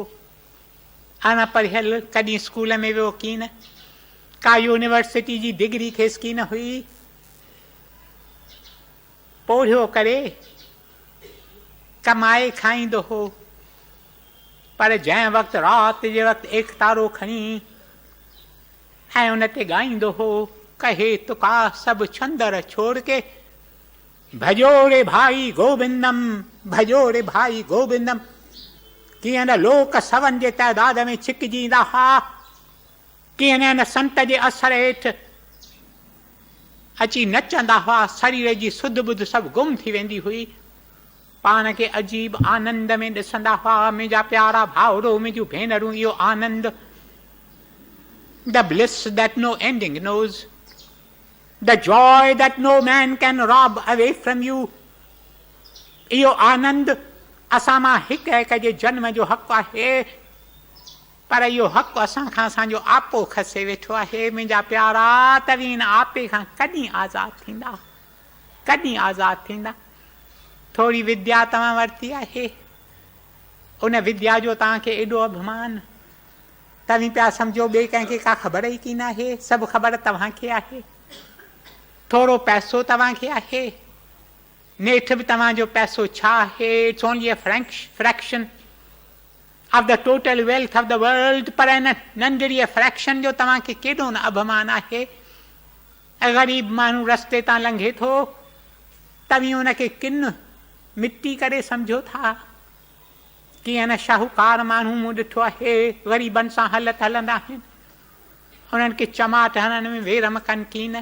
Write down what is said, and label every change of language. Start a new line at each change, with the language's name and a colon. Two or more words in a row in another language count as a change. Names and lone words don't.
Sindhi: अनपढ़ियल, कॾहिं स्कूल में वियो की न, का यूनिवर्सिटी जी डिग्री खेसि की न हुई, पोढ़ियो करे कमाए खाईंदो हो। पर जंहिं वक़्तु राति जे वक़्तु एक तारो खणी ऐं उन ते ॻाईंदो हो,
Hindi: कहे तुका सभु छंदर छोड़ के, भजो रे भाई गोविंदम, भजो रे भाई गोविंदम।
Sindhi: कीअं न लोक सवन जे तइदाद में छिकजींदा हुआ, कीअं न संत जे असर हेठि अची नचंदा हुआ, शरीर जी सुध बुध सभु गुम थी वेंदी हुई, पाण खे अजीब आनंद में ॾिसंदा हुआ। मुंहिंजा प्यारा भाउरो, मुंहिंजूं भेनरूं, इहो आनंद,
English: the bliss that no ending knows, the joy that no man can rob away from you,
Sindhi: इहो आनंद असां मां हिक हिक जे जन्म जो हक़ आहे। पर इहो हक़ असां खां असांजो आपो खसे वेठो आहे। मुंहिंजा प्यारा, तव्हीं इन आपे खां कॾहिं आज़ादु थींदा, कॾहिं आज़ादु थींदा? थोरी विद्या तव्हां वरिती आहे, उन विद्या जो तव्हांखे एॾो अभिमान, तव्हीं पिया सम्झो ॿिए कंहिंखे का ख़बर ई की न आहे, सभु ख़बर तव्हांखे आहे। थोरो पैसो तव्हांखे आहे, नेठि बि तव्हांजो पैसो छा आहे,
English: It's only a fraction of the total wealth of the world.
Sindhi: पर इन नंढड़ी फ्रैक्शन जो तव्हांखे केॾो न अभिमान आहे। ग़रीब माण्हू रस्ते तां लंघे थो, तव्हीं उनखे किन मिटी करे सम्झो था। कीअं न शाहूकार माण्हू मूं ॾिठो आहे, ग़रीबनि सां हलंदा आहिनि, उन्हनि खे चमाट हणण में वेरम कनि की न।